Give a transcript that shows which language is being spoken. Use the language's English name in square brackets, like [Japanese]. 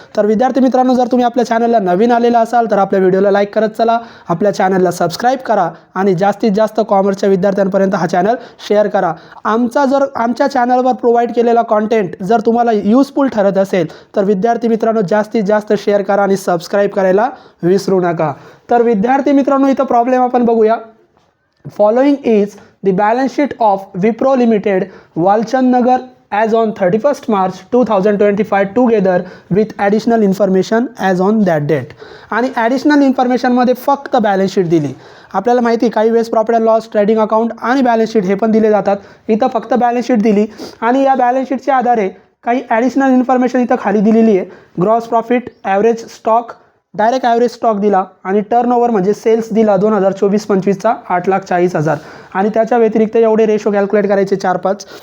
[Marathi] तर विद्यार्थी मित्रांनो, जर तुम्ही आपल्या चॅनलला नवीन आलेला असाल तर आपल्या व्हिडिओला लाईक करत चला, आपल्या चॅनलला सबस्क्राईब करा आणि जास्तीत जास्त कॉमर्सच्या विद्यार्थ्यांपर्यंत हा चॅनल शेअर करा. आमच्या चॅनलवर प्रोव्हाइड केलेला कॉन्टेंट जर तुम्हाला युजफुल ठरत असेल तर विद्यार्थी मित्रांनो जास्तीत जास्त शेअर करा आणि सबस्क्राईब करायला विसरू नका. तर विद्यार्थी मित्रांनो, इथं प्रॉब्लेम आपण बघूया. [English] Following is the balance sheet of Wipro Limited, Walchand Nagar as on 31st March 2025 together with additional information as on that date. [Marathi] आणि ॲडिशनल इन्फॉर्मेशनमध्ये फक्त बॅलन्स शीट दिली. आपल्याला माहिती काही वेळेस profit and loss, trading account आणि बॅलन्स शीट हे पण दिले जातात. इथं फक्त बॅलन्स शीट दिली आणि या बॅलन्स शीटच्या आधारे काही ॲडिशनल इन्फॉर्मेशन इथं खाली दिलेली आहे. Gross profit, average stock, direct average stock दिला आणि टर्नओव्हर म्हणजे सेल्स दिला 2024-25चा 8,40,000 आणि त्याच्या व्यतिरिक्त एवढे रेशो कॅल्क्युलेट करायचे 4-5.